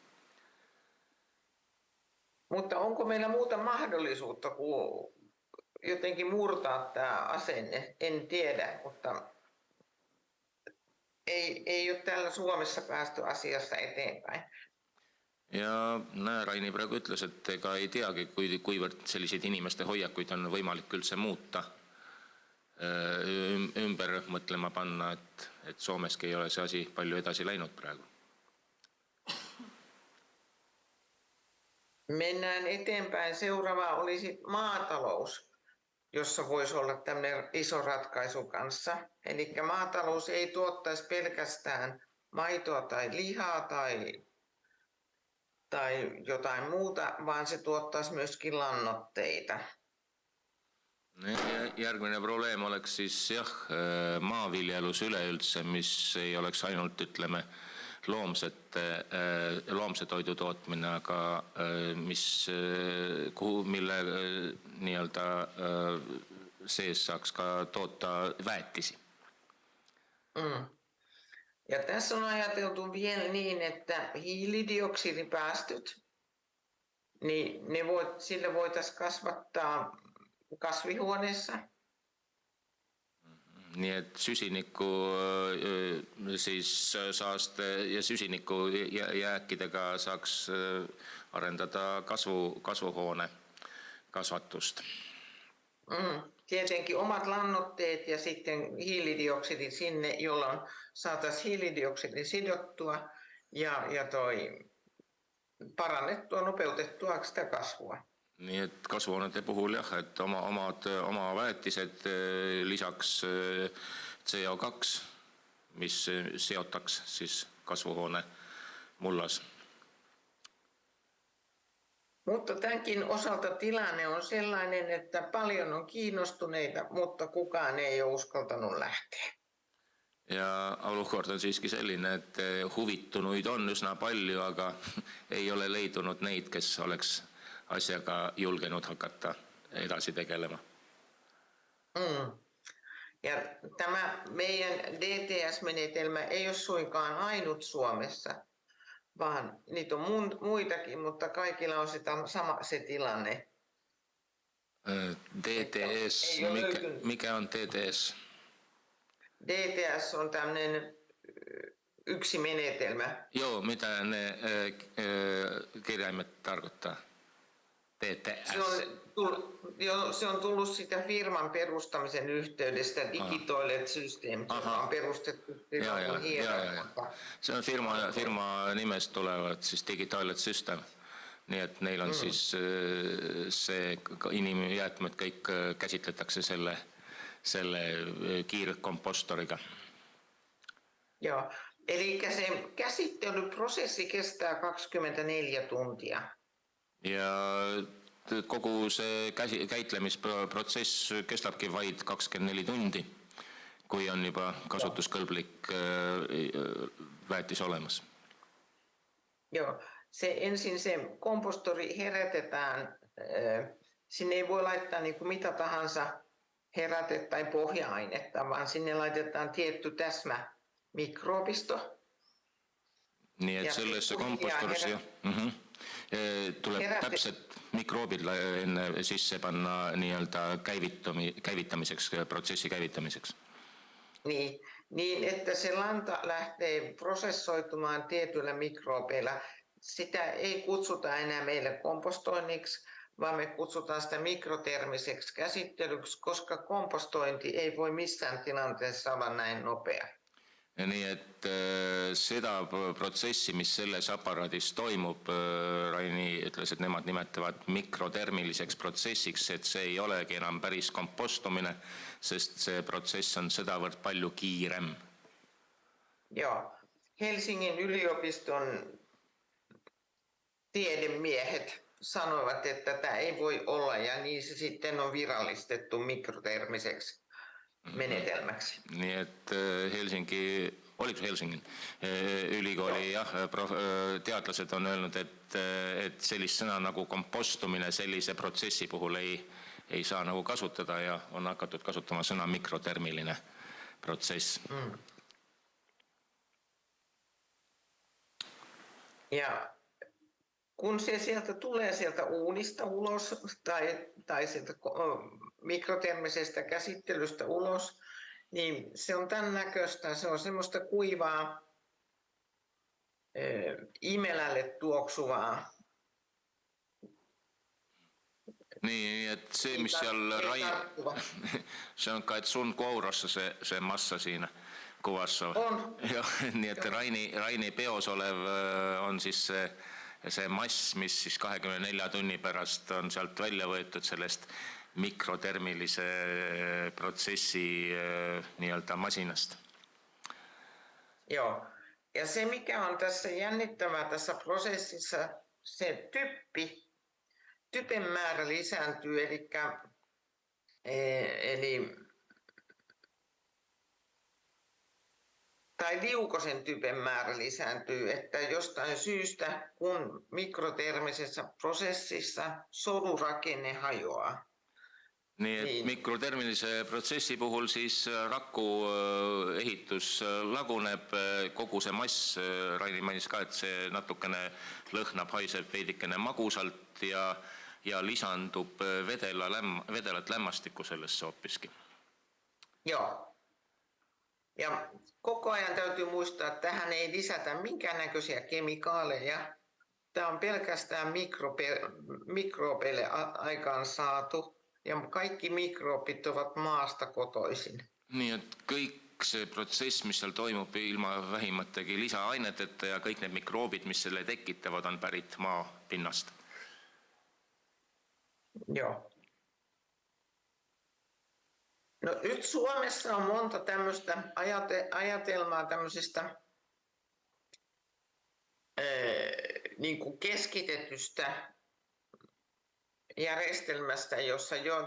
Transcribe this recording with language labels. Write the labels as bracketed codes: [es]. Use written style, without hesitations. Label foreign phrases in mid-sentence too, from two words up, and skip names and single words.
[fi] Mutta onko meillä muuta mahdollisuutta kuin jotenkin murtaa tämä asenne? En tiedä, mutta ei ole täällä Suomessa päästy asiassa eteenpäin. [et] Ja Raini praegu ütles, et ega ei teagi, kuivõrd selliseid inimeste hoiakuid on võimalik üldse muuta, ümber mõtlema panna, et Soomeski ei ole see asi palju edasi läinud praegu. [fi] Mennään eteenpäin. Seuraava olisi maatalous, jossa voisi olla tämmöinen iso ratkaisu kanssa. Eli maatalous ei tuottaisi pelkästään maitoa tai lihaa tai jotain muuta, vaan se tuottaisi myöskin lannoitteita. [et] Järgmine probleem oleks siis maaviljelus üleüldse, mis ei oleks ainult, ütleme, loomse toidu tootmine, aga mille nii-öelda sees saaks ka toota väetisi. [fi] Ja tässä on ajateltu vielä niin, että hiilidioksidipäästöt, niin sille voitaisiin kasvattaa kasvihuoneessa. [et] Nii et süsiniku siis saaste ja süsiniku jääkidega saaks arendada kasvuhuone kasvatust. [fi] Tietenkin omat lannoitteet ja sitten hiilidioksidi sinne, jolloin saataisiin hiilidioksidi sidottua ja parannettua, nopeutettua sitä kasvua. [et] Nii et kasvuhoonete puhul jah, et oma väetised lisaks CO2, mis seotaks siis kasvuhoone mullas. [fi] Mutta tämänkin osalta tilanne on sellainen, että paljon on kiinnostuneita, mutta kukaan ei ole uskaltanut lähteä. [et] Ja olukord on siiski selline, et huvitunuid on üsna palju, aga ei ole leidunud neid, kes oleks asjaga julgenud hakata edasi tegelema. [fi] Ja tämä meidän DTS-menetelmä ei ole suinkaan ainut Suomessa, vaan niitä on muitakin, mutta kaikilla on se tilanne. DTS, mikä on DTS? DTS on tämmöinen yksi menetelmä. Joo, mitä ne kirjaimet tarkoittaa? DTS. Se on tullut sitä firman perustamisen yhteydestä, Digitoilet Systeemit, joka on perustettu [et] Se on firma nimest tulevad siis Digitoilet System. Nii et neil on siis see inimjäätmed kõik käsitletakse selle kiirkompostoriga. [fi] Joo, eli se käsittelyprosessi kestää 24 tuntia. [et] Ja kogu see käitlemisprotsess kestabki vaid 24 tundi, kui on juba kasutuskõlblik väetis olemas. [fi] Joo, ensin se kompostori herätetään. Sinne ei voi laittaa niin kuin mitä tahansa heräte- tai pohja-ainetta, vaan sinne laitetaan tietty täsmä mikroobisto. [et] Nii et sellesse kompostorisse tuleb täpselt mikroobid enne sisse panna nii-öelda käivitamiseks, protsessi käivitamiseks. [fi] Niin, että se lanta lähtee prosessoitumaan tietyillä mikroobeilla. Sitä ei kutsuta enää meille kompostoinniksi, vaan me kutsutaan sitä mikrotermiseksi käsittelyksi, koska kompostointi ei voi missään tilanteessa olla näin nopea. [et] Nii et seda protsessi, mis selles aparaadis toimub, Raini ütles, et nemad nimetavad mikrotermiliseks protsessiks, et see ei olegi enam päris kompostumine, sest see protsess on sedavõrd palju kiirem. [fi] Joo. Helsingin yliopiston tiedemiehet sanoivat, että tätä ei voi olla, ja niin se sitten on virallistettu mikrotermiseksi menetelmäksi. [et] Nii et Helsingi, [fi] oliko se [et] Helsingin ülikooli teadlased on öelnud, et sellist sõna nagu kompostumine sellise protsessi puhul ei saa nagu kasutada ja on hakatud kasutama sõna mikrotermiline protsess. [fi] Ja kun se sieltä tulee sieltä uunista ulos tai sieltä mikrotermisestä käsittelystä ulos, niin se on tämän näköistä, se on semmoista kuivaa, imelälle tuoksuvaa. [et] Nii, et see, mis seal see on ka, et [fi] sun kourassa see massa siinä kuvassa. [et] On. Ja, nii et Raini peos olev on siis see mass, mis siis 24 tunni pärast on sealt välja võetud sellest mikrotermilise protsessi nii-öelda masinast. [fi] Joo. Ja se, mikä on tässä jännittävää tässä prosessissa, se typen määrä lisääntyy, tai liukosen typen määrä lisääntyy, että jostain syystä, kun mikrotermisessä prosessissa solurakenne hajoaa. [et] Nii et mikrotermilise protsessi puhul siis raku ehitus laguneb, kogu see mass, Raini mainis ka, et see natukene lõhnab, haiseb veidikene magusalt ja lisandub vedelat lämmastikku sellesse hoopiski. [fi] Joo. Ja koko ajan täytyy muistaa, että tähän ei lisätä minkäännäköisiä kemikaaleja. Tämä on pelkästään mikrobeille aikaan saatu. Ja kaikki mikroobit ovat maasta kotoisin. [et] Nii et kõik see protsess, mis seal toimub ilma vähimategi lisaaineteta ja kõik need mikroobid, mis selle tekitavad, on pärit maa pinnast. [fi] Joo. No nyt Suomessa on monta tämmöistä ajatelmaa tämmöisestä niin kuin keskitetystä järjestelmästä, jossa jo